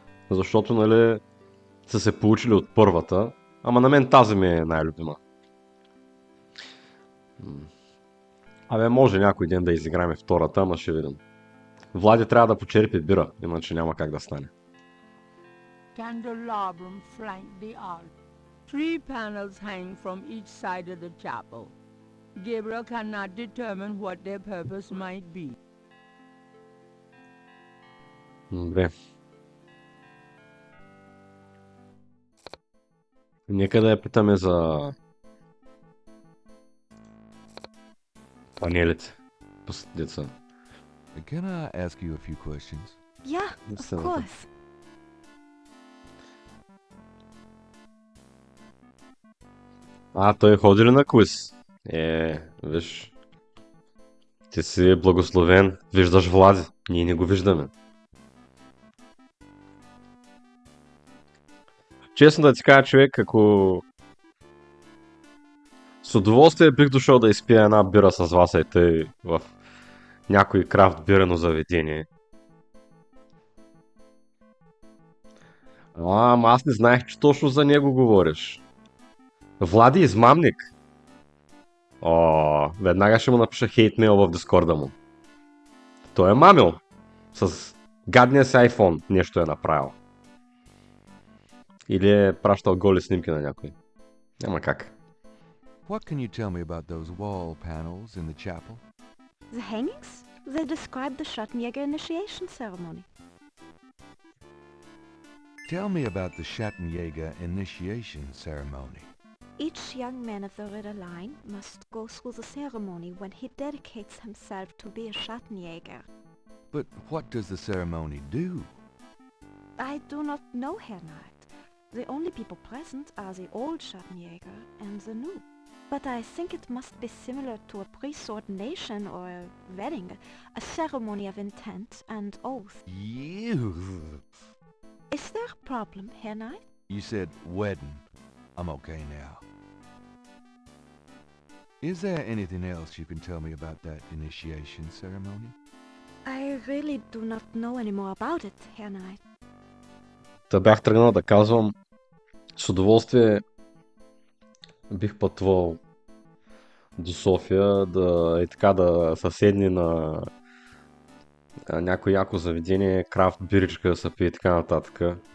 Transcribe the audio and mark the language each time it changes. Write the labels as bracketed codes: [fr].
[bg] Защото, нали, са се получили от първата, ама на мен тази ми е най-любима. Абе, може някой ден да изиграем втората, ама ще видим. Влади трябва да почерпи бира, иначе няма как да стане. [en] Candelabrum flank the altar. Three panels hang from each side of the chapel. Gabriel cannot determine what their purpose might be. [bg] Добре. Нека да я питаме за панелите. Деца. [en] Can I ask you a few questions? Yeah, of course. [bg] Той ходи ли на квиз? Виж. Ти си благословен. Виждаш Влади. Ние не го виждаме. Честно да ти кажа, човек, ако с удоволствие бих дошъл да изпия една бира с вас и тъй в някой крафт бирено заведение. Ама аз не знаех, че точно за него говориш. Влади измамник. Веднага ще му напиша хейтмейл в Дискорда му. Той е мамил. С гадния си iPhone нещо е направил. Или е пращал голи снимки на някой. Няма как. [en] What can you tell me about those wall panels in the chapel? The hangings? They describe the Schattenjäger initiation ceremony. Tell me about the Schattenjäger initiation ceremony. Each young man of the Ritter line must go through the ceremony when he dedicates himself to be a Schattenjäger. But what does the ceremony do? I do not know, Herr Knight. The only people present are the old Schattenjäger and the new. But I think it must be similar to a priest's ordination or a wedding, a ceremony of intent and oath. You. Is there a problem, Herr Knight? You said wedding. I'm okay now. Is there anything else you can tell me about that initiation ceremony? I really do not know any more about it, Herr Knight. [bg] Та бях тръгнал да казвам, с удоволствие бих пътувал до София, да съседни на някой яко заведение, крафт биричка да се пие и така нататък.